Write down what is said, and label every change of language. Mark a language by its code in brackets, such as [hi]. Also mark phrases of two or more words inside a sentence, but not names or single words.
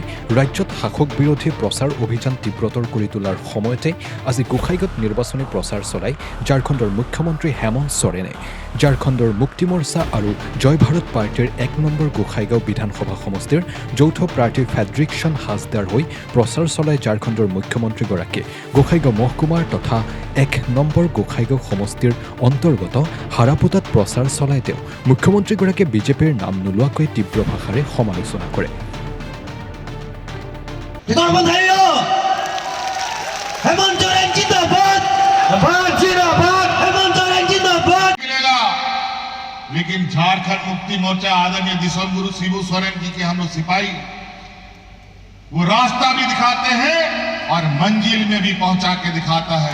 [as] ৰাজ্যত শাসক বিৰোধী প্ৰচাৰ অভিযান তীব্ৰতৰ কৰি তোলাৰ সময়তে আজি গোসাইগাঁৱত নিৰ্বাচনী প্ৰচাৰ চলাই ঝাৰখণ্ডৰ মুখ্যমন্ত্ৰী হেমন্ত সোৰেনে ঝাৰখণ্ডৰ মুক্তি মৰ্চা আৰু জয় ভাৰত পাৰ্টীৰ ১ নম্বৰ গোসাইগাঁও বিধানসভা সমষ্টিৰ যৌথ প্ৰাৰ্থী ফ্ৰেডৰিকছন হাজদাৰ হৈ প্ৰচাৰ চলাই ঝাৰখণ্ডৰ মুখ্যমন্ত্ৰীগৰাকীয়ে গোসাইগাঁও মহকুমাৰ তথা ১ নম্বৰ গোসাইগাঁও সমষ্টিৰ অন্তৰ্গত হাৰাপোটাত প্ৰচাৰ চলাই তেওঁ মুখ্যমন্ত্ৰীগৰাকীয়ে বিজেপিৰ নাম নোলোৱাকৈ তীব্ৰ ভাষাৰে সমালোচনা কৰে। [hi] लेकिन झारखंड मुक्ति मोर्चा आदरणीय दिसोम गुरु शिबू सोरेन जी के हम लोग सिपाही वो रास्ता भी दिखाते हैं और मंजिल में भी पहुंचा के दिखाता है।